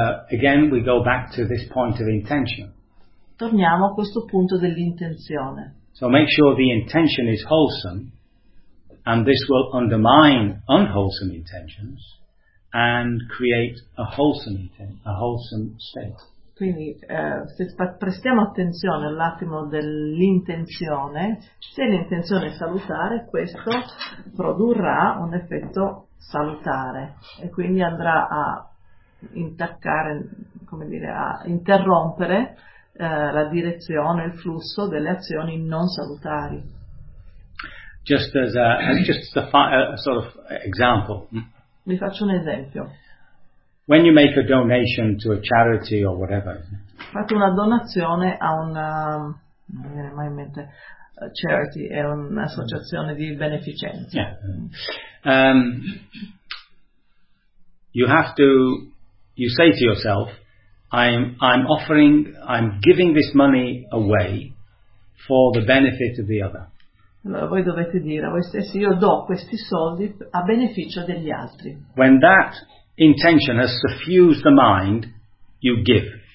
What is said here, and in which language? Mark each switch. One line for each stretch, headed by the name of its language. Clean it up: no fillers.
English: Again we go back to this point of intention.
Italian: Torniamo a questo punto dell'intenzione.
English: So make sure the intention is wholesome, and this will undermine unwholesome intentions and create a wholesome state.
Italian: Quindi se prestiamo attenzione all'attimo dell'intenzione, se l'intenzione è salutare, questo produrrà un effetto salutare e quindi andrà a intaccare, come dire, a interrompere la direzione, il flusso delle azioni non salutari.
English: Just as a sort of example.
Italian: Vi faccio un esempio.
English: When you make a donation to a charity or whatever.
Italian: Fate una donazione a una, non mi viene mai in mente, charity è un'associazione di beneficenza.
English: Yeah. You say to yourself, I'm giving this money away for the benefit of the other.
Italian: Allora voi dovete dire a voi stessi, io do questi soldi a beneficio degli altri.
English: When that intention has suffused the mind, you give.